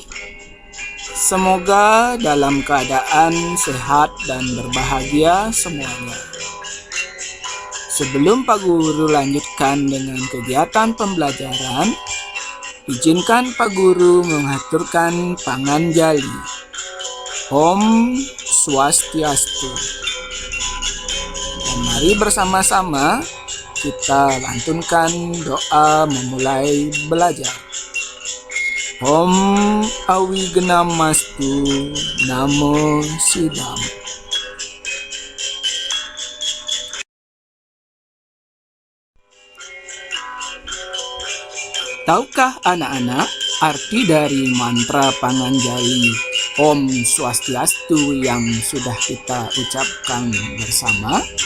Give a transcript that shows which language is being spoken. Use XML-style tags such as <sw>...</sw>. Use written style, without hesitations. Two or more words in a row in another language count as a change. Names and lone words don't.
<id>Semoga dalam keadaan sehat dan berbahagia semuanya. Sebelum Pak Guru lanjutkan dengan kegiatan pembelajaran, izinkan Pak Guru mengaturkan panganjali.</id> <sa>Om Swastiastu.</sa> <id>Dan mari bersama-sama kita lantunkan doa memulai belajar.</id> <sa>Om Awigenamastu Namo Sidam.</sa> <id>Tahukah anak-anak arti dari mantra panganjali</id> <sa>Om Swastiastu</sa> <id>yang sudah kita ucapkan bersama?</id>